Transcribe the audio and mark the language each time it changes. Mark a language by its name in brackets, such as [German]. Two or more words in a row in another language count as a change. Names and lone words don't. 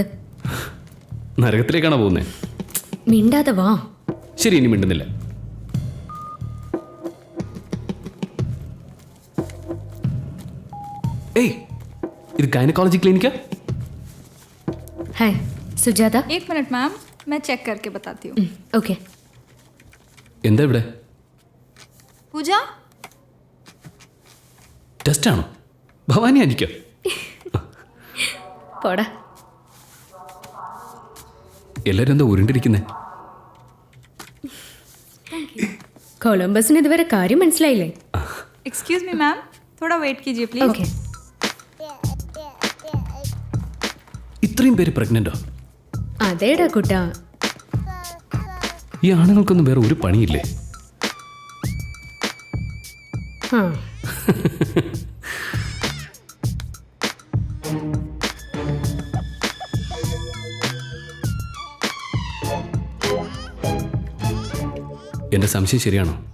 [Malayalam] നരകത്തിലേക്കാണോ പോകുന്നേ? മിണ്ടാതെ വാ. ശരി, ഇനി മിണ്ടുന്നില്ല. ഏയ്, ഇത് [English] gynaecology clinic? [Malayalam] ഹായ് സുജാത. [Hindi] 1 [English] minute ma'am, [Hindi] मैं चेक करके बताती हूँ। [Malayalam] ഓക്കെ. എന്താ ഇവിടെ? पूजा, ടെസ്റ്റ് ആണോ? ഭവാനി അനിക്കോ? പോടാ. എല്ലാരും എന്താ ഉരുണ്ടിരിക്കുന്നേ? കൊളംബസിന് ഇതുവരെ കാര്യം മനസ്സിലായില്ലേ? [English] excuse me ma'am, [Hindi] थोड़ा वेट कीजिए प्लीज। [Malayalam] ഓക്കെ. ഇത്രയും പേര് പ്രഗ്നന്റോ? അതേടാ കുട്ടാ. ഈ ആണുങ്ങൾക്കൊന്നും വേറെ ഒരു പണിയില്ലേ? ആ എന്റെ സംശയം ശരിയാണോ?